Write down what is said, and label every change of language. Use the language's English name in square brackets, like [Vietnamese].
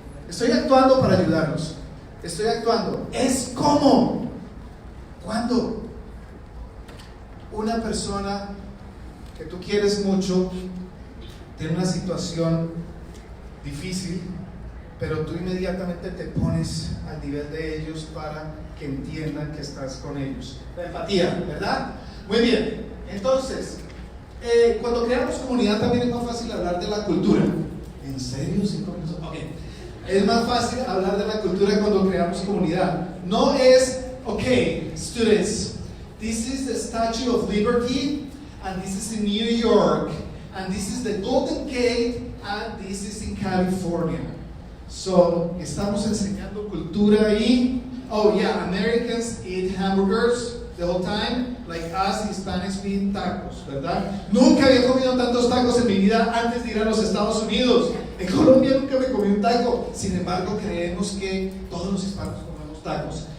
[Spanish] Estoy actuando para ayudarlos. Estoy actuando. Es como cuando una persona que tú quieres mucho tiene una situación difícil, pero tú inmediatamente te pones al nivel de ellos para que entiendan que estás con ellos. La empatía, ¿verdad? Muy bien. Entonces, cuando creamos comunidad también es más fácil hablar de la cultura. ¿En serio? ¿5 minutos? Ok. Es más fácil hablar de la cultura cuando creamos comunidad. No es, [English] ok, students, this is the Statue of Liberty, and this is in New York, and this is the Golden Gate, and this is in California. So, [Spanish] estamos enseñando cultura ahí. [English] Oh yeah, Americans eat hamburgers the whole time, like us Hispanics eat tacos, [Spanish] ¿verdad? Nunca había comido tantos tacos en mi vida antes de ir a los Estados Unidos. En Colombia nunca me comí un taco. Sin embargo, creemos que todos los hispanos comemos tacos.